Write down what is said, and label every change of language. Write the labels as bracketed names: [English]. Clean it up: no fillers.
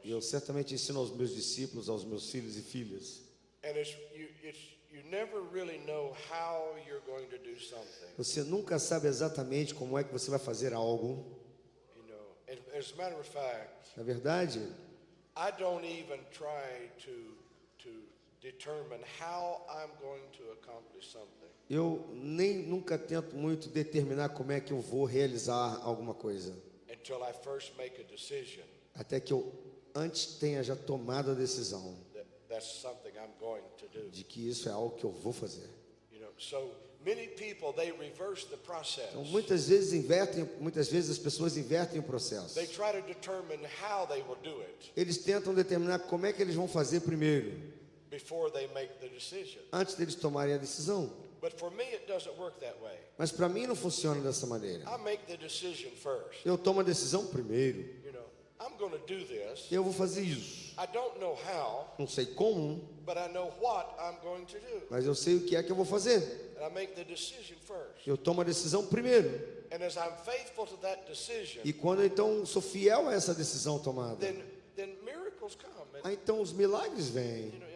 [Portuguese] E eu certamente ensino aos meus discípulos, aos meus filhos e filhas. [English] And you never really know how you're going to do something. [Portuguese] Você nunca sabe exatamente como é que você vai fazer algo. [English] And as a matter of fact, [Portuguese] Na verdade, [English] I don't even try to determine how I'm going to accomplish something. [Portuguese] eu nunca tento muito determinar como é que eu vou realizar alguma coisa. [English] Until I first make a decision [Portuguese] Até que eu antes tenha já tomado a decisão [English] that's something I'm going to do. [Portuguese] de que isso é algo que eu vou fazer. [English] So many people, they reverse the process. [Portuguese] Então, muitas vezes as pessoas invertem o processo. [English] They try to determine how they will do it [Portuguese] Eles tentam determinar como é que eles vão fazer primeiro, [English] before they make the decision. [Portuguese] antes deles tomarem a decisão. [English] But for me, it doesn't work that way. [Portuguese] Mas para mim não funciona dessa maneira. [English] I make the decision first. [Portuguese] Eu tomo a decisão primeiro. [English] I'm going to do this. [Portuguese] Eu vou fazer isso. [English] I don't know how, [Portuguese] Não sei como, [English] but I know what I'm going to do. [Portuguese] mas eu sei o que é que eu vou fazer. [English] And I make the decision first. [Portuguese] Eu tomo a decisão primeiro. [English] And as I'm faithful to that decision, [Portuguese] E quando então sou fiel a essa decisão tomada, [English] then miracles come. And, [Portuguese] aí então os milagres vêm.